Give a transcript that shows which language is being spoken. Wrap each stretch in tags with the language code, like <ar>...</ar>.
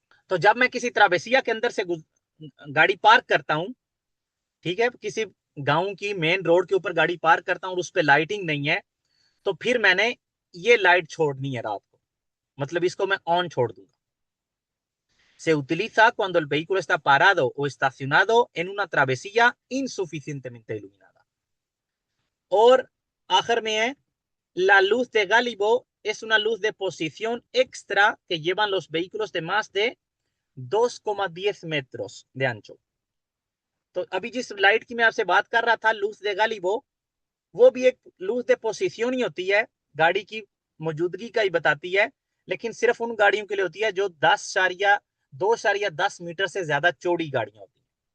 <hi>तो जब मैं किसी त्रावेसिया के अंदर से गाड़ी पार्क करता हूं, ठीक है, किसी गांव की मेन रोड के ऊपर गाड़ी पार्क करता हूं और उस पर लाइटिंग नहीं है, तो फिर मैंने ये लाइट छोड़नी है रात को, मतलब इसको मैं ऑन छोड़ दूंगा।</hi> <es>Se utiliza cuando el vehículo está parado o estacionado en una travesía insuficientemente iluminada.</es> <hi>और आखिर में है,</hi> <es>la luz de Gálibo es una luz de posición extra que llevan los vehículos de más de 2,10 metros de ancho।</es> <hi>तो अभी जिस light की मैं आपसे बात कर रहा था, लूज दे गालिबो, वो भी एक लूज दे पोजिशन ही होती है, गाड़ी की मौजूदगी का ही बताती है, लेकिन सिर्फ उन गाड़ियों के लिए होती है जो 2,10 मीटर से ज्यादा चौड़ी गाड़ियां होती है।</hi>